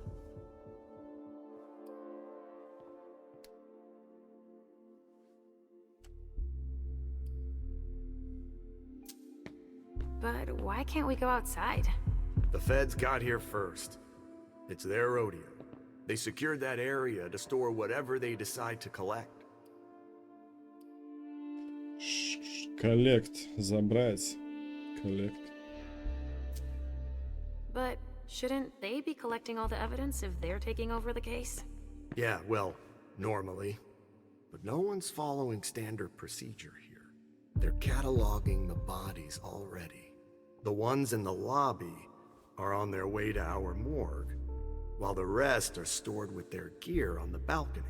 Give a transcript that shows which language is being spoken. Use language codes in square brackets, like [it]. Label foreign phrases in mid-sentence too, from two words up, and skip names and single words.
[en] But why can't we go outside? The feds got here first. It's their rodeo. They secured that area to store whatever they decide to collect. Коллект. [ru] Забрать. Коллект. [en] But shouldn't they be collecting all the evidence if they're taking over the case? Yeah, well, normally. But no one's following standard procedure here. They're cataloging the bodies already. The ones in the lobby are on their way to our morgue, while the rest are stored with their gear on the balcony.